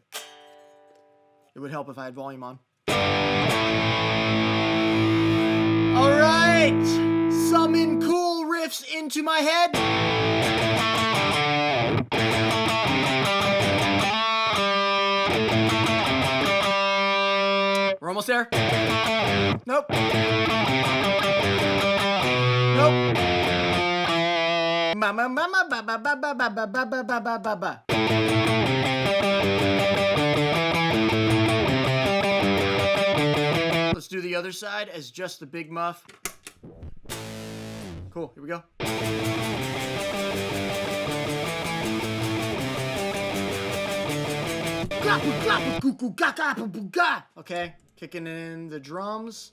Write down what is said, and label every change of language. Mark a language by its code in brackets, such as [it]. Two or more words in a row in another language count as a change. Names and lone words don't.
[en] It would help if I had volume on. All right, summon cool riffs into my head. We're almost there. Nope. Nope. Mama mama ba ba ba ba ba ba ba ba ba ba ba. Let's do the other side as just the big muff. Cool, here we go. Okay, kicking in the drums.